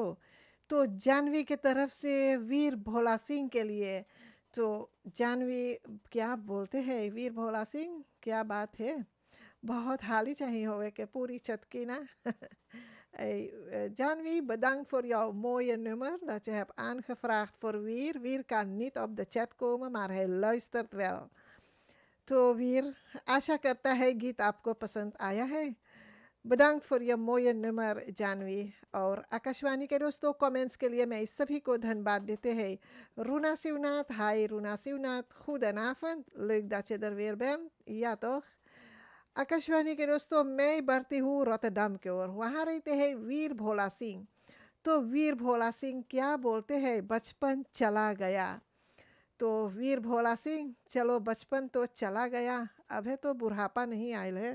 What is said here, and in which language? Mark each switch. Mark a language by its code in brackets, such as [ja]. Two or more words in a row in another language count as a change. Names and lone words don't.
[hns] तो जानवी के तरफ से वीर भोला सिंह के लिए। तो जानवी क्या बोलते हैं, वीर भोला सिंह क्या बात है, बहुत हाली चाहिए होवे के पूरी चतकी na. [nl] Janvi, bedankt voor jouw mooie nummer dat je hebt aangevraagd voor Wier. Wier kan niet op de chat komen, maar hij luistert wel. [hns] तो वीर, आशा करता है गीत आपको पसंद आया है। [nl] bedankt voor je mooie nummer जानवी। [hns] और आकाशवाणी के दोस्तों, कमेंट्स के लिए मैं इस सभी को धन्यवाद देते हैं। [nl] Runa Siwnaat, hi Runa Siwnaat, goedenavond, leuk dat je er weer bent, ja toch। [hns] आकाशवाणी के दोस्तों, मैं बढ़ती हूँ रोटरडम की ओर, वहाँ रहते हैं वीर भोला सिंह। तो वीर भोला सिंह क्या बोलते हैं, बचपन चला गया। तो वीर भोला सिंह, चलो बचपन तो चला गया, अभी तो बुढ़ापा नहीं आयल है।